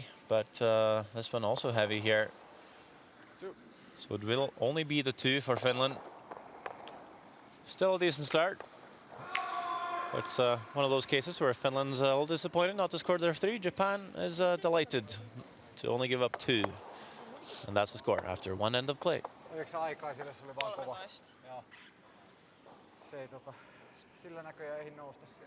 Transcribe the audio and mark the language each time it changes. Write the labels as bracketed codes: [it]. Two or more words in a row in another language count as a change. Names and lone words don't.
[en] But this one also heavy here. So it will only be the 2 for Finland. Still a decent start. It's one of those cases where Finland's a little disappointed not to score their 3. Japan is delighted to only give up 2. And that's the score after 1 end of play. [fi] Oliko se aikaa sille, se oli vaan kova. Joo. Se ei sillä näköjään ei nousta sieltä.